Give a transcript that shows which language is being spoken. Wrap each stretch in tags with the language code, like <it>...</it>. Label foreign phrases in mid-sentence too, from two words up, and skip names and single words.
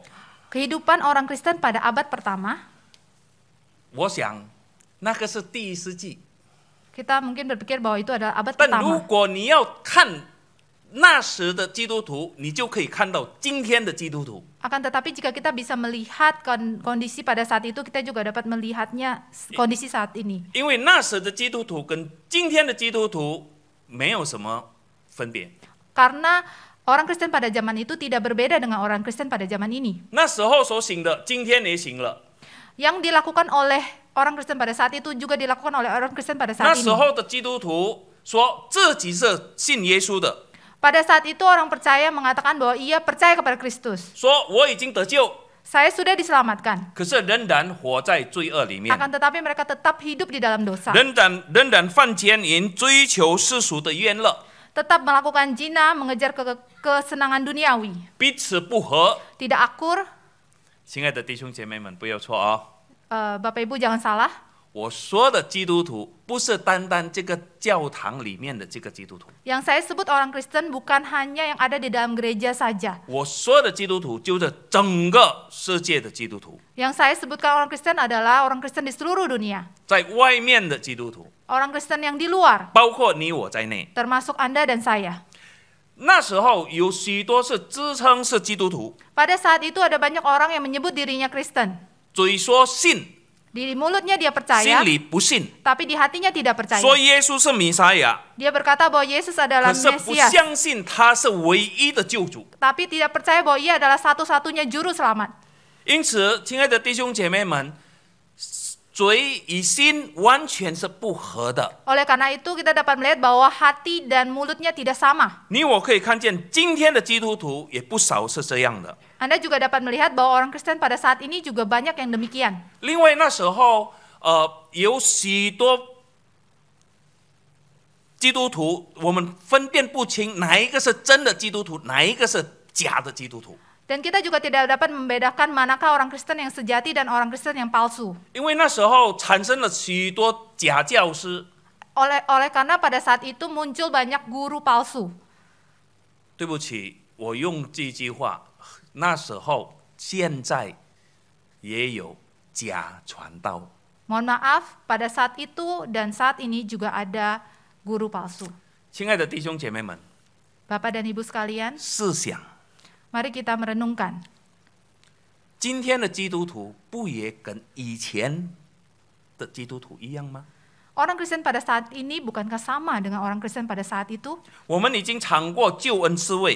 <id>Kehidupan orang Kristen pada abad pertama,</id> <zh>我想那个是第1世纪。</zh> <id>kita mungkin berpikir bahwa itu adalah abad</id> <zh>但如</zh> <id>pertama.</id> <zh>果你要看那时的基督徒，你就可以看到今天的基督徒。</zh> <id>Akan tetapi jika kita bisa melihat kondisi pada saat itu, kita juga dapat melihatnya kondisi saat ini.</id> <zh>因为那时的基督徒跟今天的基督徒没有什么分别。</zh> <id>Karena orang Kristen pada zaman itu tidak berbeda dengan orang Kristen pada zaman ini.</id> <zh>那时候所行的，今天也行了。</zh> <id>Yang dilakukan oleh orang Kristen pada saat itu juga dilakukan oleh orang Kristen pada</id> <zh>那</zh> <id>saat</id> <zh>时</zh> <id>ini.</id> <zh>候的基督徒说自己是信耶稣的，</zh> <id>Pada saat itu orang percaya mengatakan bahwa ia percaya kepada Kristus.</id> <zh>说我已经得救，</zh> <id>Saya sudah diselamatkan.</id> <zh>可是仍然活在罪恶里面，</zh> <id>Akan tetapi mereka tetap hidup di dalam dosa.</id> <zh>仍然犯奸淫，追求世俗的冤乐，</zh> <id>Tetap melakukan zina, mengejar kesenangan duniawi.</id> <zh>彼此不和。</zh> <id>Tidak akur.</id> <zh>亲爱的弟兄姐妹们，不要错哦，</zh> <id>Bapak Ibu jangan salah,</id> <zh>我说的基督徒不是单单这个教堂里面的这个基督徒，</zh> <id>yang saya sebut orang Kristen bukan hanya yang ada di dalam gereja saja.</id> <zh>我说的基督徒就是整个世界的基督徒，</zh> <id>Yang saya sebutkan orang Kristen adalah orang Kristen di seluruh dunia.</id> <zh>在外面的基督徒，</zh> <id>Orang Kristen yang di luar,</id> <zh>包括你我在内。</zh> <id>termasuk Anda dan saya.</id> <zh>那时候有许多是自称是基督徒，</zh> <id>Pada saat itu ada banyak orang yang menyebut dirinya Kristen.</id> <zh>嘴说信，</zh> <id>Di mulutnya dia</id> <zh>心</zh> <id>percaya,</id> <zh>里不信，</zh> <id>tapi di hatinya tidak percaya.</id> <zh>说耶稣是弥赛亚，</zh> <id>Dia berkata bahwa Yesus adalah</id> <zh>可是不</zh> <id>Mesias,</id> <zh>相信他是唯一的救主。</zh> <id>tapi tidak percaya bahwa ia adalah satu-satunya juru selamat.</id> <zh>因此，亲爱的弟兄姐妹们，嘴与心完全是不合的。</zh> <id>Oleh karena itu kita dapat melihat bahwa hati dan mulutnya tidak sama.</id> <zh>你我可以看见，今天的基督徒也不少是这样的。</zh> <id>Anda juga dapat melihat bahwa orang Kristen pada saat ini juga banyak yang demikian.</id> <zh>另外，那时候有许多基督徒，我们分辨不清哪一个是真的基督徒，哪一个是假的基督徒。</zh> <id>Dan kita juga tidak dapat membedakan manakah orang Kristen yang sejati dan orang Kristen yang palsu.</id> <zh>因为那时候产生了许多假教师。</zh> <id>Oleh karena pada saat itu muncul banyak guru palsu.</id> <zh>对不起，我用这句话，那时候、现在也有假传道。</zh> <id>Mohon maaf, pada saat itu dan saat ini juga ada guru palsu.</id> <zh>亲爱的弟兄姐妹们，</zh> <id>Bapak dan Ibu sekalian,</id> <zh>试想，</zh> <id>mari kita merenungkan.</id> <zh>今天的基督徒不也跟以前的基督徒一样吗？</zh> <id>Orang Kristen pada saat ini bukankah sama dengan orang Kristen pada saat itu?</id> <zh>我们已经尝过救恩滋味，</zh>